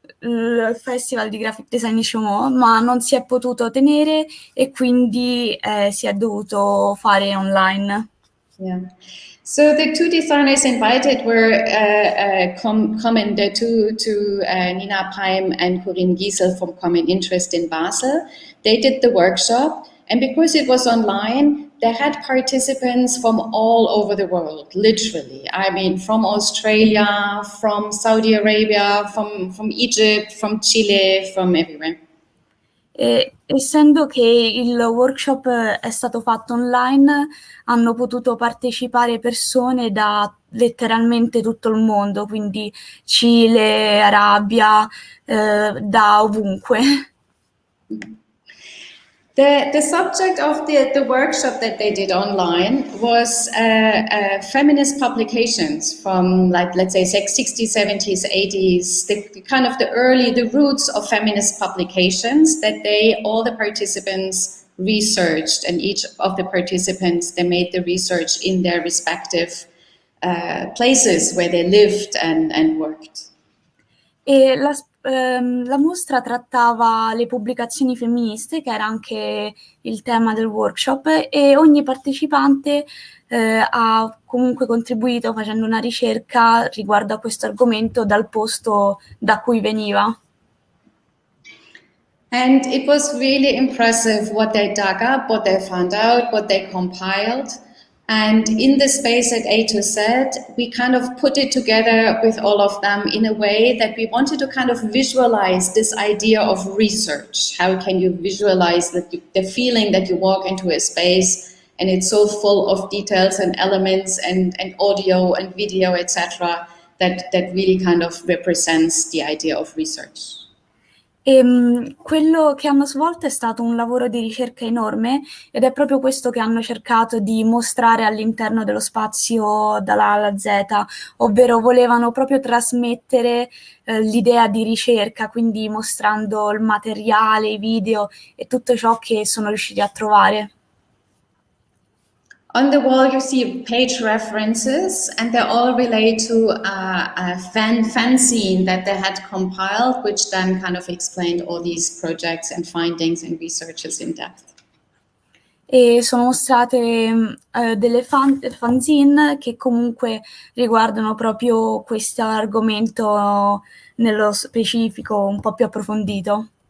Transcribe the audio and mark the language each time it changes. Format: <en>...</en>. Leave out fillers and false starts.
<it>Il festival di graphic design di Chaumont, ma non si è potuto tenere e quindi si è dovuto fare online.</it> <en>Yeah. So the two designers invited were Common, the two Nina Paim and Corinne Giesel from Common Interest in Basel. They did the workshop, and because it was online, they had participants from all over the world, literally. I mean, from Australia, from Saudi Arabia, from Egypt, from Chile, from everywhere.</en> <it>Essendo che il workshop è stato fatto online, hanno potuto partecipare persone da letteralmente tutto il mondo, quindi Cile, Arabia, da ovunque.</it> <en>The subject of the workshop that they did online was feminist publications from, like, let's say 60s, 70s, 80s, the roots of feminist publications that all the participants researched, and each of the participants, they made the research in their respective places where they lived and worked.</en> <it>E la mostra trattava le pubblicazioni femministe, che era anche il tema del workshop, e ogni partecipante ha comunque contribuito facendo una ricerca riguardo a questo argomento dal posto da cui veniva.</it> <en>And it was really impressive what they dug up, what they found out, what they compiled. And in the space at A to Z, we kind of put it together with all of them in a way that we wanted to kind of visualize this idea of research. How can you visualize the feeling that you walk into a space and it's so full of details and elements and audio and video, etc., that really kind of represents the idea of research.</en> <it>Quello che hanno svolto è stato un lavoro di ricerca enorme ed è proprio questo che hanno cercato di mostrare all'interno dello spazio dalla A alla Z, ovvero volevano proprio trasmettere l'idea di ricerca, quindi mostrando il materiale, i video e tutto ciò che sono riusciti a trovare.</it> <en>On the wall, you see page references, and they all relate to a fanzine that they had compiled, which then kind of explained all these projects and findings and researches in depth.</en> <it>E sono mostrate delle fanzine che comunque riguardano proprio questo argomento nello specifico, un po' più approfondito.</it>